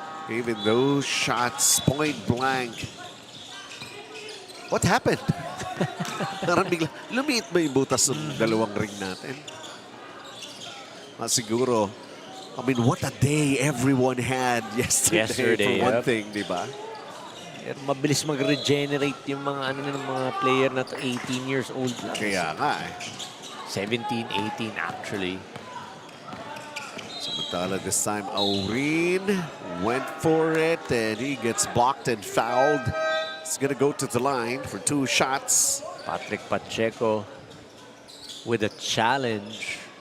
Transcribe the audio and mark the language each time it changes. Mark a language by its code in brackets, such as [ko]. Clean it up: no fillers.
[en] Even those shots, point blank. What happened? [tl] Parang bigla, lumiit ba yung butas ng dalawang ring natin? Siguro, [en] I mean, what a day everyone had yesterday for one thing, [tl] di ba? Mabilis mag-regenerate yung mga ng mga player na to, 18 years old lang. Kaya nga eh. [en] 17, 18 actually. [tl] Samantala [en] this time, Aurin went for it and he gets blocked and fouled. He's gonna go to the line for 2 shots. Patrick Pacheco with a challenge.